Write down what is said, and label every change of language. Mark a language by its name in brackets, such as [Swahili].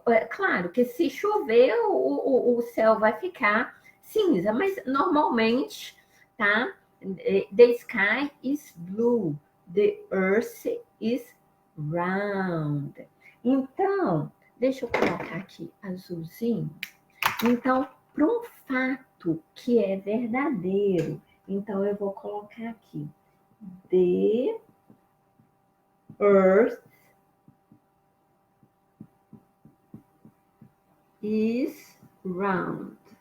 [Portuguese] Claro que se chover, o céu vai ficar cinza, mas normalmente, tá? [English] The sky is blue, the earth is round. [Portuguese] Então, deixa eu colocar aqui azulzinho. Então, para um fato que é verdadeiro, então eu vou colocar aqui [English] the earth is round.